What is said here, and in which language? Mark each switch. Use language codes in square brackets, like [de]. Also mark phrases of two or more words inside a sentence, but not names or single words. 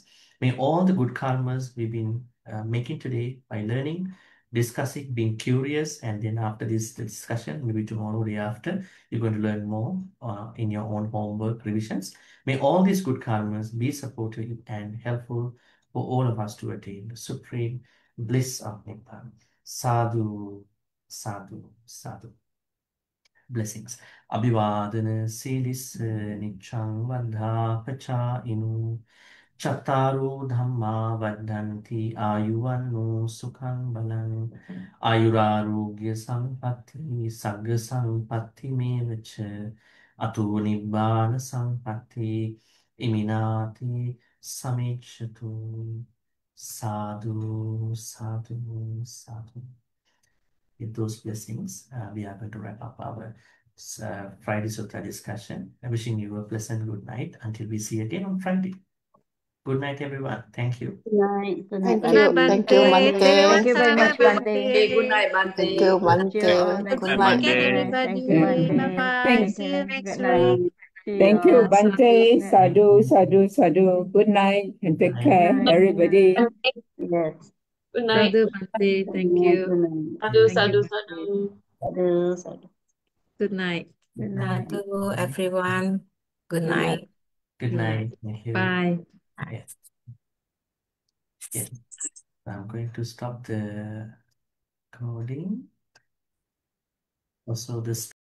[en] May all the good karmas we've been making today by learning, discussing, being curious, and then after this discussion, maybe tomorrow, day after, you're going to learn more in your own homework revisions. May all these good karmas be supportive and helpful for all of us to attain the supreme bliss of Nibbana. [pi] Sadhu, sadhu, sadhu. [en] Blessings. [pi] Abhivadana silis nichang vadha pacha inu. Chattaru dhamma vaddhanti ayuvanno sukhang balang ayurarogya sampatti sagga sampatti mevacha ato nibbana sampatti iminati samicchatu. Sadhu, sadhu, sadhu. [en] With those blessings, we are going to wrap up our Friday Sutta discussion. I'm wishing you a pleasant good night until we see you again on Friday. Good night, everyone. Thank you. Good night. Good night. Thank you. Thank you, Thank you very Bhante. much, Bhante. Okay, good night, Bhante. Thank you, See you all Bhante. next Good week. night. Yes, thank you, Bhante. Thank, See you next Good night. week. See you thank you, all. Bhante. Yeah. [pi] Sadhu, sadhu, sadhu. [en] Good night and take Bye. care, Good night. everybody. Yes. Good night. Sadhu Bhante, thank Good you. night. Sadhu, Thank you, sadhu, Bhante. sadhu. [pi] Sadhu, sadhu. [en] Good night. Good night. Sadhu, everyone. Good Good night. night. Good Good night. night. Thank you. Bye. Yes. Yes. I'm going to stop the recording. Also, this